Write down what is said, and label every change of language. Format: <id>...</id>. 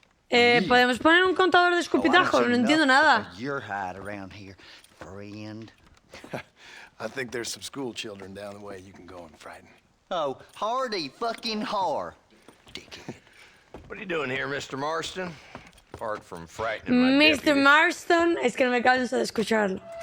<es>¿Podemos poner un contador de escupitajos? No entiendo nada.</es> <en>Your hide around here, friend. I think there's some school children down the way you can go and frighten. Oh, hardy fucking har. Dickhead. What are you doing here, Mr. Marston? Apart from frightening my Mr. deputies.</en> <es>Marston, es que no me canso de escucharlo.</es>